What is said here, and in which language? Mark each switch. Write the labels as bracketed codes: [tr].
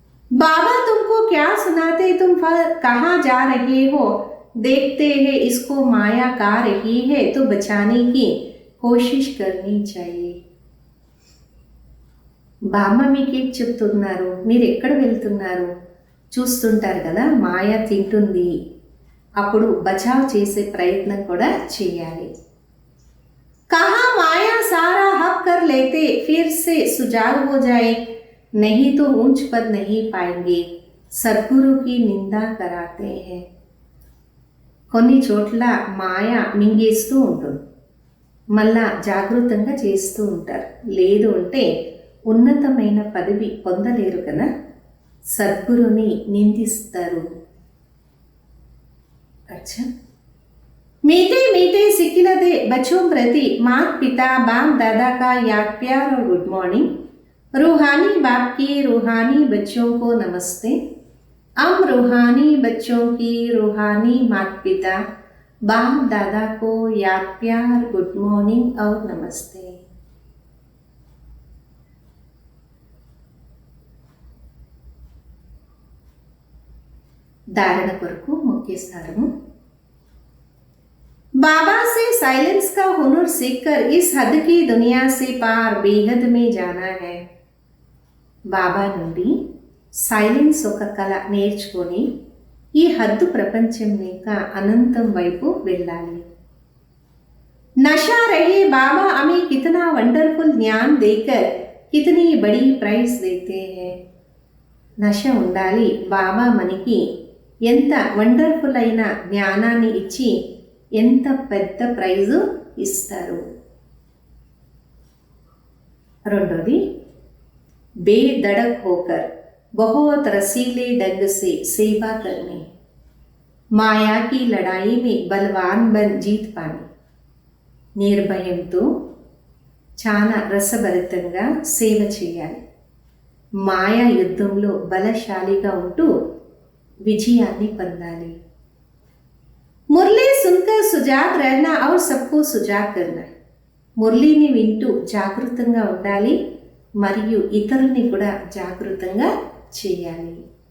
[hi] बाबा तुमको क्या सुनाते, तुम कहाँ जा रहे हो? देखते हैं इसको माया खा रही है, तो बचाने की कोशिश करनी चाहिए. [te] బామ్మ మీకేం చెప్తున్నారు, మీరు ఎక్కడ వెళ్తున్నారు? చూస్తుంటారు కదా మాయ తింటుంది, అప్పుడు బచావ్ చేసే ప్రయత్నం కూడా చేయాలి. [hi] कहाँ माया सारा हक कर लेते, फिर से सुजाग हो जाए, नहीं तो ऊंच पद नहीं पाएंगे. सद्गुरु की निंदा कराते हैं. [te] కొన్ని చోట్ల మాయ మింగేస్తూ ఉంటుంది, మళ్ళా జాగృతంగా చేస్తూ ఉంటారు. లేదు అంటే ఉన్నతమైన పదవి పొందలేరు కదా, సద్గురుని నిందిస్తారు. [hi] అచ్చా मीठे मीठे सिकिलदे बच्चों प्रति मात पिता बाप दादा का याद प्यार और गुड मॉर्निंग. रूहानी बाप की रूहानी बच्चों को नमस्ते. हम रूहानी बच्चों की रूहानी मात पिता बाप दादा को याद प्यार गुड मॉर्निंग और नमस्ते. [te] धारण కొరకు ముఖ్య సారము. [hi] बाबा से साइलेंस का हुनर सीखकर इस हद की दुनिया से पार बेहद में जाना है. [te] బాబా నుండి సైలెన్స్ ఒక కళ నేర్చుకొని ఈ హద్దు ప్రపంచం ఇంకా అనంతం వైపు వెళ్ళాలి. [hi] नशा रहे बाबा हमें कितना वंडरफुल ज्ञान देकर कितनी बड़ी प्राइज देते हैं. [te] నశ ఉండాలి, బాబా మనకి ఎంత వండర్ఫుల్ అయిన జ్ఞానాన్ని ఇచ్చి ఎంత పెద్ద ప్రైజు ఇస్తారు. రెండోది [hi] बेधड़क होकर बहुत रसीले ढंग से सेवा करने. మాయా की लड़ाई में बलवान बन जीत पानी. [te] నిర్భయంతో చాలా రసభరితంగా సేవ చేయాలి. మాయా యుద్ధంలో బలశాలిగా ఉంటూ విజయాన్ని పొందాలి. [hi] మురళీ సున్కర్ సుజాగ్ रहना और सबको सुजाग करना. [te] మురళీని వింటూ జాగృతంగా ఉండాలి మరియు ఇతరుల్ని కూడా జాగృతంగా చేయాలి.